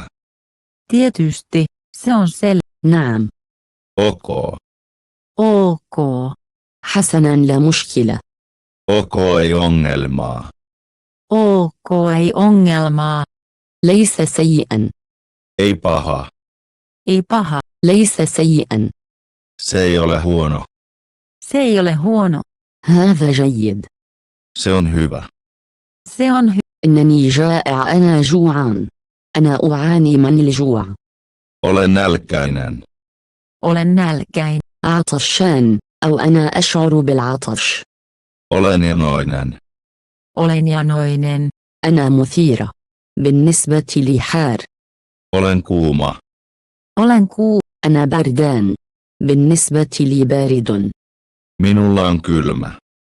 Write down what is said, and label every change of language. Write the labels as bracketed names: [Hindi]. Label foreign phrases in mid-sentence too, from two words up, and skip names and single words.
[Finnish] Tietysti, se on [Arabic] نعم. [Finnish] Ok. ok. [Arabic] حسنا لا مشكلة. [Finnish] Ok ei ongelmaa. Ok ei ongelmaa. [Arabic] ليس سيئا. [Finnish] Ei paha. Ei paha. [Arabic] ليس سيئا. [Finnish] Se ei ole huono. Se ei ole huono. [Arabic] هذا جيد. [Finnish] Se on hyvä. Se on [Arabic] إنني جائع. أنا جوعان. أنا أعاني من الجوع. [Finnish] Olen nälkäinen. Olen nälkäinen. [Arabic] عطشان. أو أنا أشعر بالعطش. [Finnish] Olen janoinen. Olen janoinen. [Arabic] أنا مثيرة. بالنسبة لي حار. [Finnish] Olen kuuma. Olen [Arabic] أنا بردان. بالنسبة لي بارد. [Finnish] Minulla on kylmä.